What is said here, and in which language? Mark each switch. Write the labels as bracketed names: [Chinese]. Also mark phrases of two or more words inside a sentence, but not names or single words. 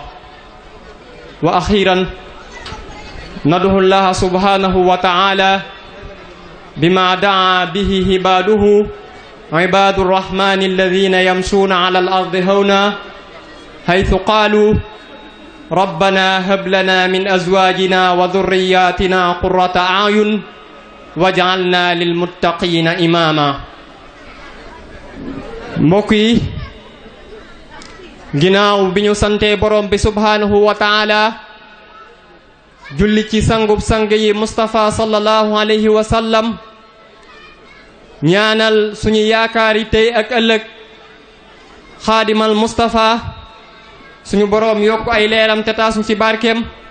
[Arabic] وأخيرا ندعو الله سبحانه وتعالى بما دعا به عباده عباد الرحمن الذين يمشون على الأرض هونا حيث قالوا ربنا هب لنا من أزواجنا وذرياتنا قرة أعين واجعلنا للمتقين إماما. [Wolof] mbokk yi ginnaaw bi ñu sante borom bi [Arabic] سبحانه وتعالى [Wolof] julli ci sangub sang yi Mustafa [Arabic] صلى الله عليه وسلم [Wolof] ñaanal suñu yaakaari tey ak ëllëg xaadimal Mustafa suñu borom yokk ay leeram te taasuñ ci barkeem